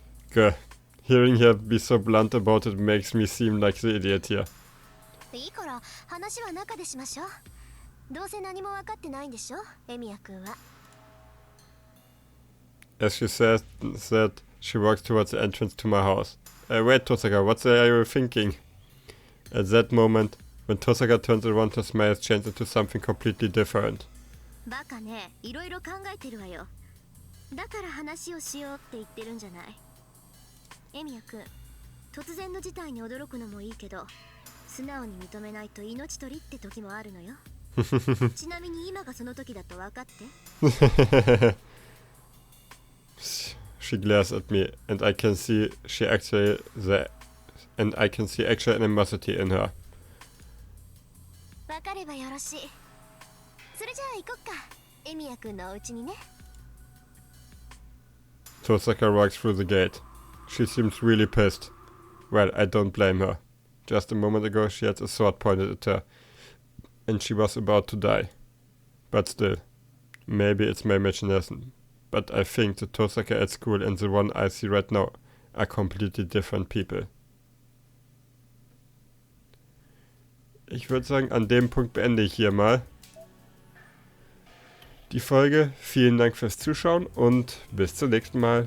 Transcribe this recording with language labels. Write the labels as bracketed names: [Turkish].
[English] Good. Hearing her be so blunt about it makes me seem like the idiot here. [Japanese] いいから話は中でしましょう。どうせ何も分かってないんでしょ、エミヤ君は。 [English] As she says that, she walks towards the entrance to my house. Wait, Tosaka, what are you thinking? At that moment, when Tosaka turns around, her smile changes into something completely different. [Japanese] バカね、いろいろ考えてるわよ。だから話をしようって言ってるんじゃない。エミヤ君、突然の事態に驚くのもいいけど、素直に認めないと命取りって時もあるのよ。ちなみに今がその時だと分かって。 [English] She glares at me, and I can see actual animosity in her. [Japanese] 分かればよろしい。それじゃあ行こっか、エミヤ君のお家にね。 [English] Tosaka walks through the gate. She seems really pissed. Well, I don't blame her. Just a moment ago she had a sword pointed at her, and she was about to die. But still, maybe it's my imagination, but I think the Tosaka at school and the one I see right now are completely different people. [German] Ich würde sagen, an dem Punkt beende ich hier mal die Folge. Vielen Dank fürs Zuschauen und bis zum nächsten Mal.